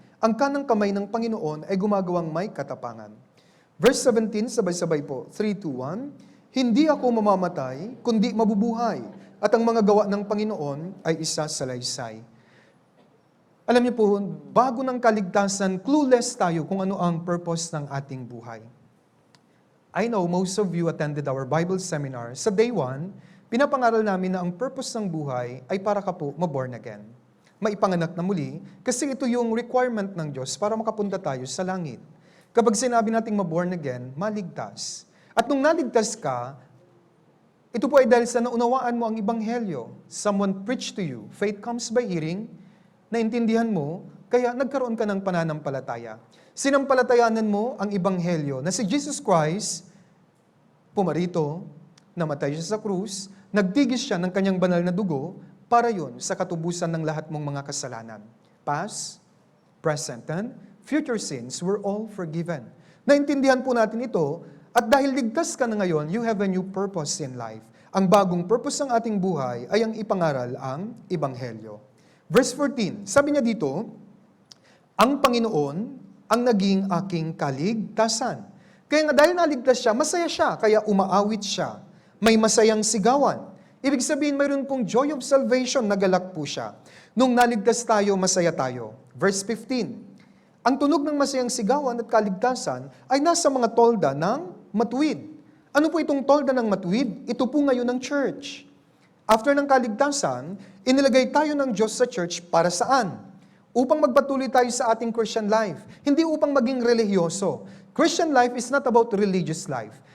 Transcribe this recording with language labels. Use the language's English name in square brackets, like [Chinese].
[Filipino] Ang kanang kamay ng Panginoon ay gumagawang may katapangan. Verse 17, sabay-sabay po. 3, 2, 1. Hindi ako mamamatay, kundi mabubuhay. At ang mga gawa ng Panginoon ay isa salaysay. Alam niyo po, bago ng kaligtasan, clueless tayo kung ano ang purpose ng ating buhay. [English] I know most of you attended our Bible seminar. [Filipino] Sa day 1, pinapangaral namin na ang purpose ng buhay ay para ka po maborn again. Maipanganak na muli, kasi ito yung requirement ng Diyos para makapunta tayo sa langit. Kapag sinabi nating maborn again, maligtas. At nung naligtas ka, ito po ay dahil sa naunawaan mo ang Ebanghelyo. [English] Someone preached to you. Faith comes by hearing. [Filipino] Naintindihan mo, kaya nagkaroon ka ng pananampalataya. Sinampalatayanan mo ang Ebanghelyo na si Jesus Christ, pumarito, namatay siya sa krus, nagtigis siya ng kanyang banal na dugo, para yun sa katubusan ng lahat mong mga kasalanan. [English] Past, present, and future sins were all forgiven. [Filipino] Naintindihan po natin ito, at dahil ligtas ka na ngayon, [English] you have a new purpose in life. [Filipino] Ang bagong purpose ng ating buhay ay ang ipangaral ang Ebanghelyo. Verse 14, sabi niya dito, ang Panginoon ang naging aking kaligtasan. Kaya nga dahil naligtas siya, masaya siya, kaya umaawit siya. May masayang sigawan. Ibig sabihin, mayroon pong joy of salvation, nagalak po siya. Nung naligtas tayo, masaya tayo. Verse 15, ang tunog ng masayang sigawan at kaligtasan ay nasa mga tolda ng matuwid. Ano po itong tolda ng matuwid? Ito po ngayon ng church. After ng kaligtasan, inilagay tayo ng Diyos sa church para saan? Upang magpatuloy tayo sa ating Christian life. Hindi upang maging relihiyoso. [English] Christian life is not about religious life.